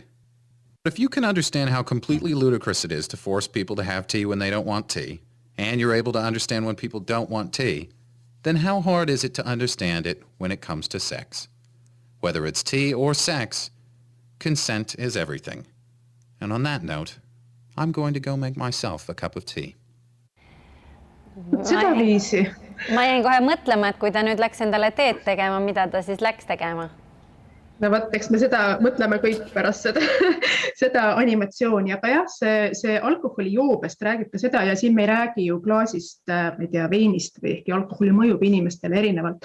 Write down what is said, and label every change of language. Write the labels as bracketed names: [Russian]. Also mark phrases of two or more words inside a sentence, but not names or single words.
[English] But if you can understand how completely ludicrous it is to force people to have tea when they don't want tea, and you're able to understand when people don't want tea, then how hard is it to understand it when it comes to sex? Whether it's tea or sex, consent is everything. And on that note, I'm going to go make myself a cup of tea. [Estonian] Seda viisi. Ma jäin kohe mõtlema, et kui ta nüüd läks endale teed tegema, mida ta siis läks tegema? No võt, eks me seda mõtleme kõik pärast seda animatsiooni, aga jah, see alkoholijoobest räägib ka seda ja siin me ei räägi ju klaasist, ma ei tea, veinist või ehkki alkoholi mõjub inimestele erinevalt.